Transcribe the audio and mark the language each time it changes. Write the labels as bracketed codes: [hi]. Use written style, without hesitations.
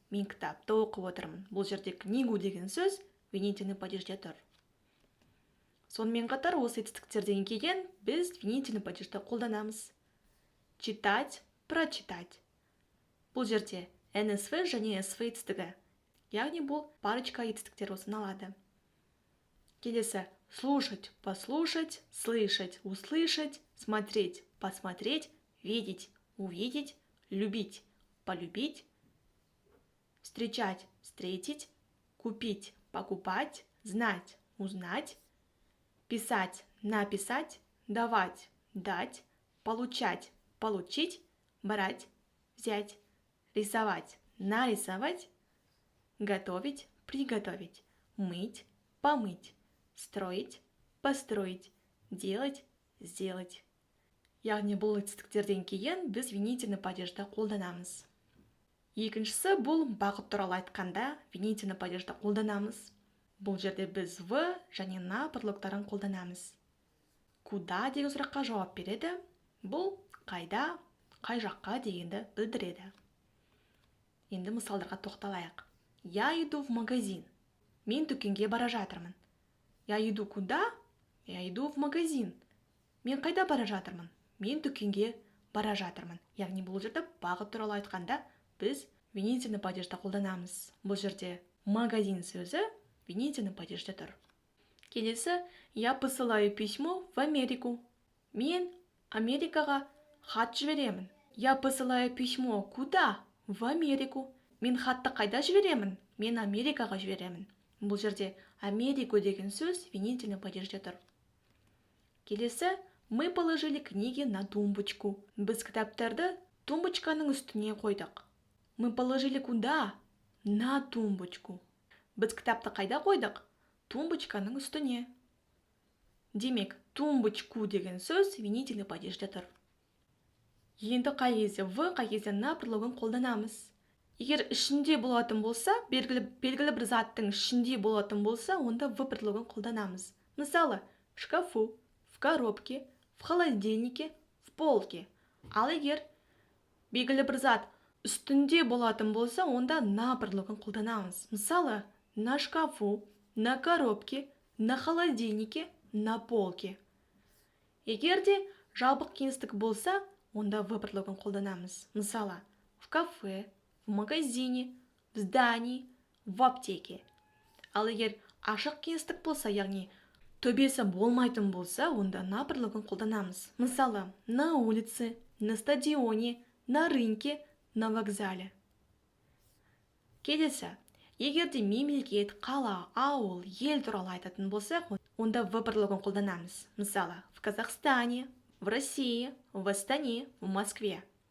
[kk] Мен кітапты оқып отырмын. Бұл жерде книгу деген сөз винительный падежде тұр. Сонымен қатар осы етістіктерден кейін біз винительный падежді қолданамыз. [ru] Читать, прочитать. [kk] Бұл жерде НСВ және СВ етістігі. Яғни бұл парочка етістіктер саналады. [ru] Келесі, слушать, послушать, слышать, услышать, смотреть, посмотреть, видеть, увидеть, любить, полюбить, встречать, встретить, купить, покупать, знать, узнать, писать, написать, давать, дать, получать, получить, брать, взять, рисовать, нарисовать, готовить, приготовить, мыть, помыть, строить, построить, делать, сделать. [kk] Яғни бұл етістіктерден кейін біз винительный падежді қолданамыз. Екіншісі, бұл бағыт туралы айтқанда винительный падежді қолданамыз. Бұл жерде біз в және на предлогтарын қолданамыз. Куда деген сұраққа жауап береді. Бұл қайда, қай жаққа дегенді білдіреді. Енді мысалдарға тоқталайық. [ru] Я иду в магазин. [kk] Мен дүкенге бара жатырмын. [ru] Я иду куда? Я иду в магазин. [kk] Мен қайда бара жатырмын? Мен дүкенге бара жатырмын. Яғни бұл жерде бағыт туралы айтқанда біз винительный падежді қолданамыз. Бұл жерде магазин сөзі винительный падежде тұр. [ru] Келесі, я посылаю письмо в Америку. [kk] Мен Америкаға хат жіберемін. [ru] Я посылаю письмо куда? В Америку. [kk] Мен хатты қайда жіберемін? Мен Америкаға жіберемін. Бұл жерде Америку деген сөз винительный падежде тұр. [ru] Келесі, мы положили книги на тумбочку. [kk] Біз кітаптарды тумбочканың үстіне қойдық. [ru] Мы положили куда? На тумбочку. [kk] Біз кітапты қайда қойдық? Тумбочканың үстіне. Демек, тумбочку деген сөз винительный падежде тұр. Енді қай кезде в, қай кезде на предлогын қолданамыз. Егер ішінде болатын болса, белгілі бір заттың ішінде болатын болса, онда в предлогын қолданамыз. Мысалы, [ru] в шкафу, в коробке, в холодильнике, в полке. [kk] Ал егер белгілі бір зат үстінде болатын болса, онда на бірлігін қолданамыз. [ru] Мысалы, на шкафу, на коробке, на холодильнике, на полке. [kk] Егер де жабық кеңістік болса, онда в бірлігін қолданамыз. [ru] Мысалы, в кафе, в магазине, в здании, в аптеке. [kk] Ал егер ашық кеңістік болса, яғни төбесі болмайтын болса, онда на бірлігін қолданамыз. [ru] Мысалы, на улице, на стадионе, на рынке, на вокзале. [kk] Келесі, егер де мемлекет, қала, ауыл, ел туралы айтатын болсақ, онда в бірлігін қолданамыз. [ru] Мысалы, в Казахстане, в России, в Астане, в Москве.